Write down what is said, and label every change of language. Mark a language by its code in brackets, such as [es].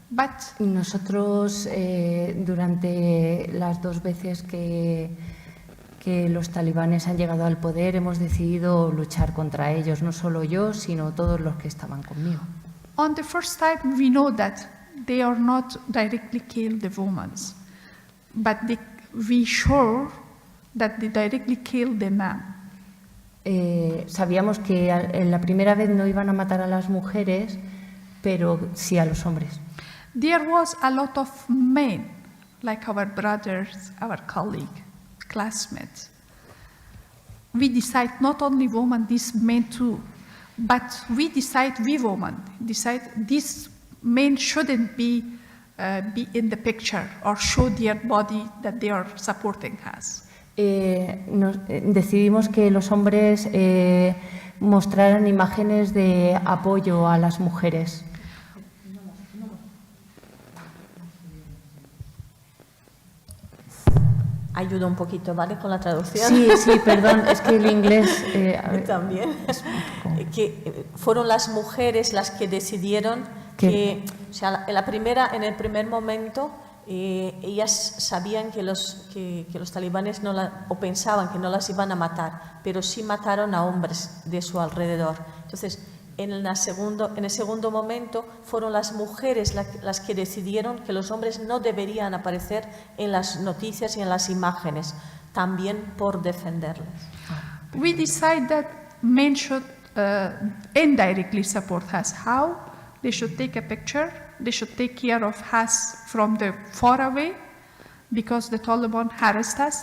[en] But [es] Nosotros, durante las dos veces que los talibanes han llegado al poder, hemos decidido luchar contra ellos, no solo yo, sino todos los que estaban conmigo. [en] on the first time, we know that they are not directly kill the women, but we sure that they directly kill the man. [es] Sabíamos que en la primera vez no iban a matar a las mujeres, pero sí a los hombres. [en] there was a lot of men, like our brothers, our colleague, classmates. We decide not only women, these men too, but we women decide these men shouldn't be in the picture or show their body that they are supporting us. [es] Decidimos que los hombres mostraran imágenes de apoyo a las mujeres. Ayuda un poquito, ¿vale? Con la traducción. Sí, perdón, es que el inglés... También. Que fueron las mujeres las que decidieron que, o sea, en el primer momento, ellas sabían que los talibanes o pensaban que no las iban a matar, pero sí mataron a hombres de su alrededor. Entonces, en el segundo momento fueron las mujeres las que decidieron que los hombres no deberían aparecer en las noticias y en las imágenes, también por defenderlas. [en] We decide that men should indirectly support us. How? They should take a picture. They should take care of us from the far away, because the Taliban harassed us.